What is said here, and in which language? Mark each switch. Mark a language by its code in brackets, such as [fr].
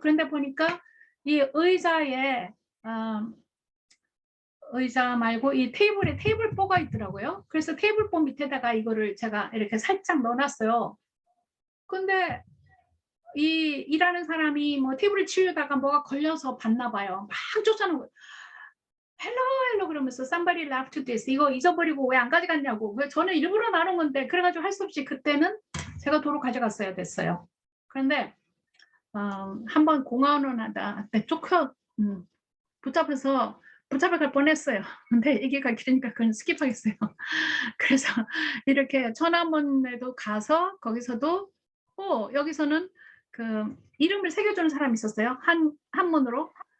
[ko] 그런데 보니까 이 의자에 의자 말고 이 테이블에 테이블보가 있더라고요. 그래서 테이블보 밑에다가 이거를 제가 이렇게 살짝 넣어놨어요. 근데 이 일하는 사람이 뭐 테이블을 치우다가 뭐가 걸려서 봤나 봐요. 막 쫓아오는 거예요. [en] 헬로 [ko] 그러면서 [en] somebody left this. [ko] 이거 잊어버리고 왜 안 가져갔냐고. 왜 저는 일부러 나눈 건데 그래가지고 할 수 없이 그때는 제가 도로 가져갔어야 됐어요. 그런데 한번 공항을 하다 쫓겨 붙잡아갈 뻔했어요. 근데 얘기가 길으니까 그건 스킵하겠어요. 그래서 이렇게 천안문에도 가서 거기서도 여기서는 그 이름을 새겨주는 사람이 있었어요. 한문으로.